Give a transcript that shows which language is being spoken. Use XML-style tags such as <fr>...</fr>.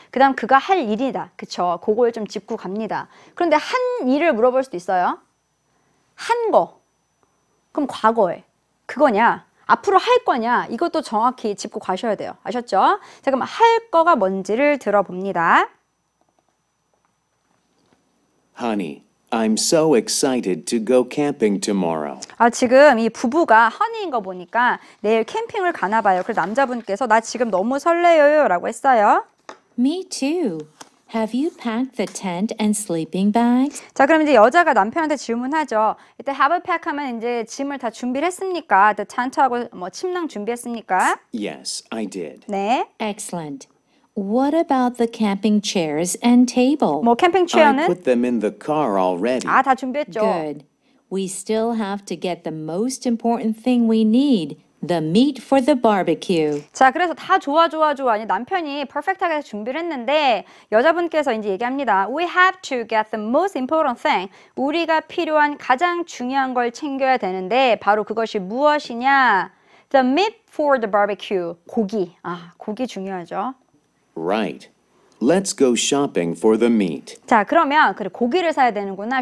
<ko>그 다음 그가 할 일이다. 그쵸? 그걸 좀 짚고 갑니다. 그런데 한 일을 물어볼 수도 있어요. 한 거. 그럼 과거에. 그거냐? 앞으로 할 거냐? 이것도 정확히 짚고 가셔야 돼요. 아셨죠? 자, 그럼 할 거가 뭔지를 들어봅니다.</ko> <en>Honey, I'm so excited to go camping tomorrow.</en> <ko>지금 이 부부가 허니인 거 보니까 내일 캠핑을 가나 봐요. 그래서 남자분께서 나 지금 너무 설레요 라고 했어요.</ko> <en>Me too. Have you packed the tent and sleeping bags?</en> <ko>자, 그럼 이제 여자가 남편한테 질문하죠. 이때</ko> <en>have a pack</en> <ko>하면 이제 짐을 다 준비를 했습니까?</ko> <en>the tent</en> <ko>하고 뭐 침낭 준비했습니까?</ko> <en>Yes, I did.</en> <ko>네.</ko> <en>Excellent. What about the camping chairs and table?</en> <ko>뭐 캠핑</ko> <en>I</en> <ko>체어는</ko> <en>put them in the car already.</en> <ko>다 준비했죠.</ko> <en>Good. We still have to get the most important thing we need, the meat for the barbecue.</en> <ko>자, 그래서 다 좋아. 이제 남편이 퍼펙트하게 준비를 했는데 여자분께서 이제 얘기합니다.</ko> <en>We have to get the most important thing.</en> <ko>우리가 필요한 가장 중요한 걸 챙겨야 되는데 바로 그것이 무엇이냐?</ko> <en>The meat for the barbecue.</en> <ko>고기. 고기 중요하죠.</ko> <en>Right. Let's go shopping for the meat.</en> <ko>자, 그러면 그래 고기를 사야 되는구나.</ko>